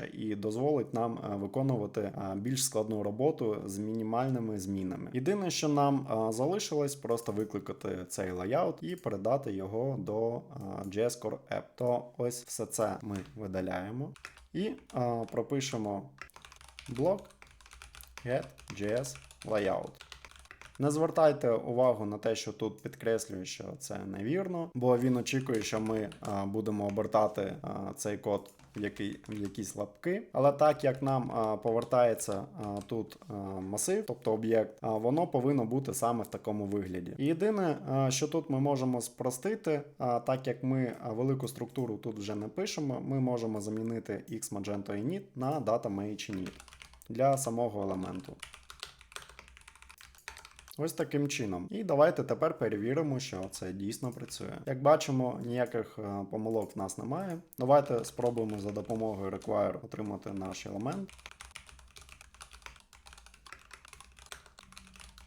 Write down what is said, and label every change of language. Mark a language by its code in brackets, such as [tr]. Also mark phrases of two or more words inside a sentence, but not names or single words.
[uk] І дозволить нам виконувати більш складну роботу з мінімальними змінами. Єдине, що нам залишилось, просто викликати цей layout і передати його до [en] JS Core App. [uk] То ось все це ми видаляємо і пропишемо блок [en] get.js layout. [uk] Не звертайте увагу на те, що тут підкреслює, що це невірно, бо він очікує, що ми будемо обертати цей код в якісь лапки. Але так як нам повертається тут масив, тобто об'єкт, воно повинно бути саме в такому вигляді. І єдине, що тут ми можемо спростити, так як ми велику структуру тут вже не пишемо, ми можемо замінити [en] x Magento init [uk] на [en] data mh init [uk] для самого елементу. Ось таким чином. І давайте тепер перевіримо, що це дійсно працює. Як бачимо, ніяких помилок в нас немає. Давайте спробуємо за допомогою require отримати наш елемент.